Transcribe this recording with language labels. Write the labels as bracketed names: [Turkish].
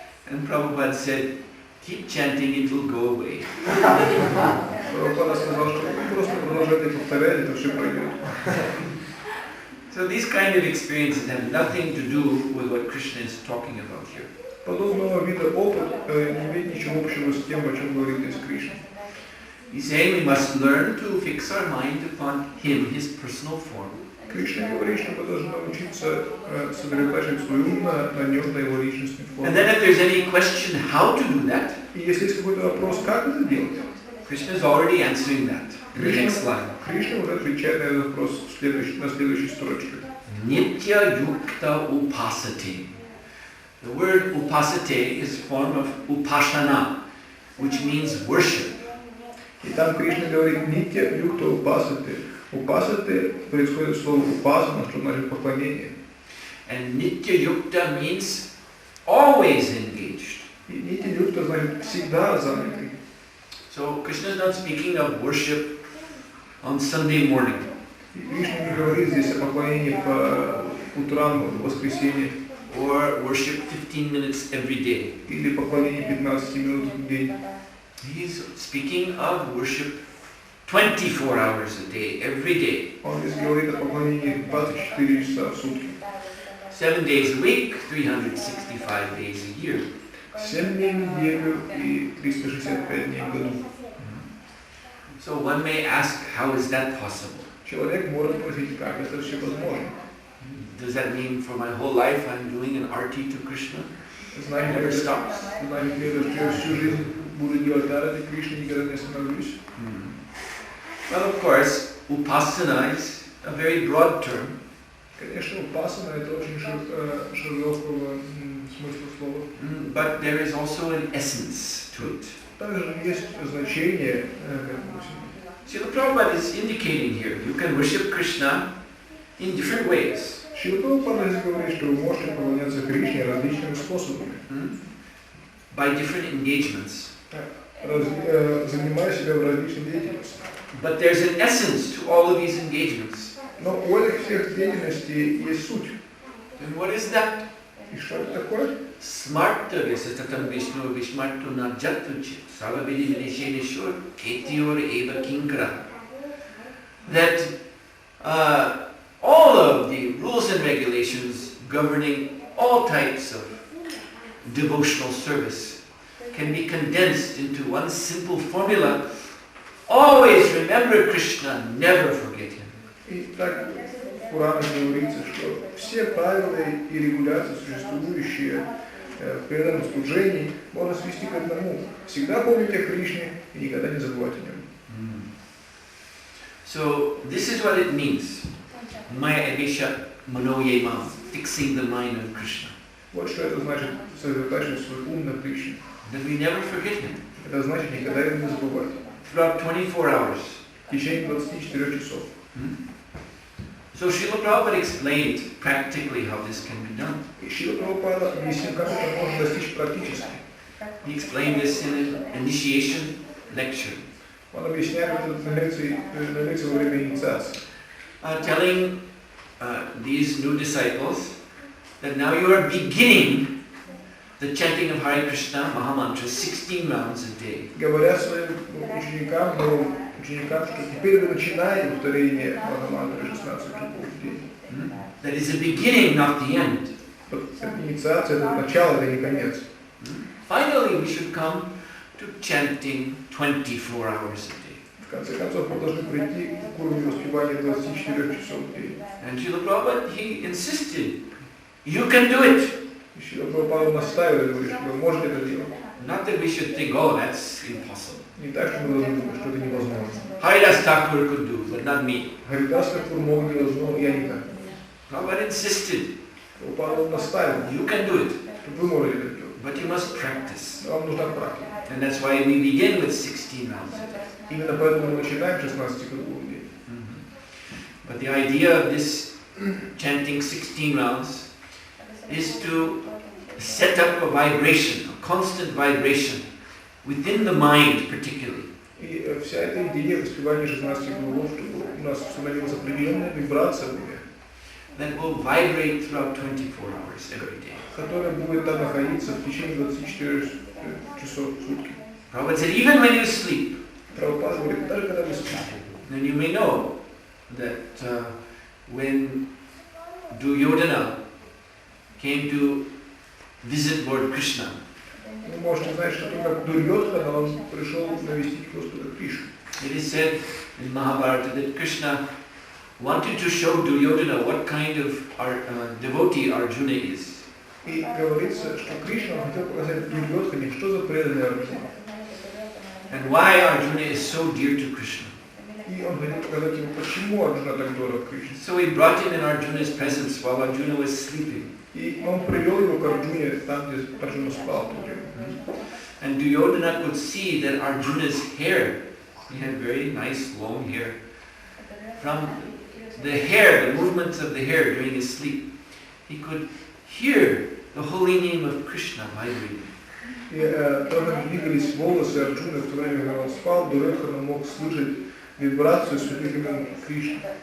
[English] And Prabhupada said, keep chanting, it will go away. [Russian] Прабхупада сказал, что просто продолжайте повторять, это все пройдет. [English] So these kind of experiences have nothing to do with what Krishna is talking about here. [Russian] Подобного вида опыт не имеет ничего общего с тем, о чем говорит здесь Кришна. [English] He's saying we must learn to fix our mind upon him, his personal form. [Russian] Кришна говорит, что мы должны научиться сосредотачивать свой ум на нем, на его личностной форме. [English] And then if there's any question how to do that, [Russian] И если есть какой-то вопрос, как это делать, [English] Krishna is already answering that in the next line. [Russian] Кришна уже отвечает на этот вопрос на следующей строчке. [Sanskrit] Nitya yukta upasate. [English] The word upasate is a form of upashana, which means worship. [Russian] И там Кришна говорит [Sanskrit] нитья юкта упасате. [Russian] Упасате происходит слово упасана, что значит поклонение. [English] And nitya yukta means always engaged. [Russian] И нитья юкта значит всегда занятый. [English] So Krishna is not speaking of worship on Sunday morning. [Russian] И Кришна не говорит здесь о поклонении по утрам в воскресенье. [English] Or worship 15 minutes every day. [Russian] Или поклонение 15 минут в день. [English] He's speaking of worship 24 hours a day, every day. [Russian] Он здесь говорит о поклонении 24 часа в сутки. [English] 7 days a week, 365 days a year. [Russian] 7 дней в неделю и 365 дней в году. [English] So one may ask, how is that possible? [Russian] Человек может спросить, как это все возможно. [English] Does that mean for my whole life I'm doing an arti to Krishna? [Russian] Значит ли это, что я всю жизнь буду делать арати Кришне, никогда не остановлюсь? [English] Well, of course, upasana is a very broad term. [Russian] Конечно, упасана это очень широкого смысла слова. [English] But there is also an essence to it. [Russian] Также есть значение. [English] Srila Prabhupada is indicating here, you can worship Krishna in different ways. [Russian] Шрила Прабхупада здесь говорит, что вы можете поклоняться Кришне различными способами. [English] By different engagements. [Russian] Занимая себя в различной деятельности. [English] But there's an essence to all of these engagements. [Russian] Но у этих всех деятельностей есть суть. [English] And what is that? [Russian] И что это такое? [Sanskrit] Smarta vyasatatam vishnu vishmartu najatuchi salavidi vinesheshur ketior eva kinkara. [English] That all of the rules and regulations governing all types of devotional service can be condensed into one simple formula. Always remember Krishna, never forget him. [Russian] И так в Пуранах говорится, что все правила и регуляции, существующие в преданном служении, можно свести к одному. Всегда помните о Кришне и никогда не забывайте о нем. [English] So this is what it means. [Sanskrit] Maya Abhisha Manoyemam, [English] fixing the mind on Krishna. [Russian] Вот что это значит сосредотачивать свой ум на Кришне. [English] That we never forget him. [Russian] Это значит никогда его не забывать. [English] Throughout 24 hours. [Russian] В течение 24 часов. [English] So Srila Prabhupada explained practically how this can be done. [Russian] И Шрила Прабхупада объяснил, как это можно достичь практически. [English] He explained this in an initiation lecture. [Russian] Он объясняет это на лекции во время инициации. [English] Telling these new disciples that now you are beginning the chanting of Hare Krishna Mahamantra 16 rounds a day. [Russian] Говорят своим ученикам, новым ученикам, что теперь вы начинаете повторение Махамантры 16 кругов в день. [English] That is the beginning, not the end. [Russian] Инициация — это начало, это не конец. [English] Finally, we should come to chanting 24 hours a day. [Russian] В конце концов, мы должны прийти к уровню воспевания 24 часов в день. [English] And Srila Prabhupada, he insisted, you can do it. [Russian] И Шрила Прабхупада наставил и говорит, что вы можете это делать. [English] Not that we should think, oh, that's impossible. [Russian] Не так, что мы должны думать, что это невозможно. [English] Haridas Thakur could do, but not me. [Russian] Харидас Тхакур мог невозможно, я не так. [English] Prabhupada insisted, [Russian] Прабхупада наставил, [English] you can do it, [Russian] что вы можете это делать. [English] but you must practice. [Russian] Вам нужна практика. [English] And that's why we begin with 16 rounds a day. [Russian] Именно поэтому мы начинаем 16 кругов в день. [English] But the idea of this chanting 16 rounds is to set up a vibration, a constant vibration within the mind particularly. [Russian] И вся эта идея воспевания 16 кругов, чтобы у нас установилась определенная вибрация в уме, [English] that will vibrate throughout 24 hours every day. [Russian] которая будет там находиться в течение 24 часов в сутки. [English] Prabhupada said, even when you sleep, [Russian] Прабхупада говорит, даже когда вы спите. [English] then you may know that when Duryodhana came to visit Lord Krishna, [Russian] Вы можете знать, что как Дурьодхана, он пришел навестить Господа Кришну. [English] it is said in Mahabharata that Krishna wanted to show Duryodhana what kind of devotee Arjuna is. [Russian] И говорится, что Кришна хотел показать Дурьодхане, что за преданный Арджуна. [English] And why Arjuna is so dear to Krishna. [Russian] И он хотел показать ему, почему Арджуна так дорог Кришне. [English] So he brought him in Arjuna's presence while Arjuna was sleeping. [Russian] И он привел его к Арджуне, там, где Арджуна спал. [English] And Duryodhana could see that Arjuna's hair, he had very nice long hair, from the hair, the movements of the hair during his sleep, he could hear the holy name of Krishna vibrating. [Russian] И то, как двигались волосы Арджуны в то время, когда он спал, Дурьодхана мог слышать вибрацию святых имен Кришны.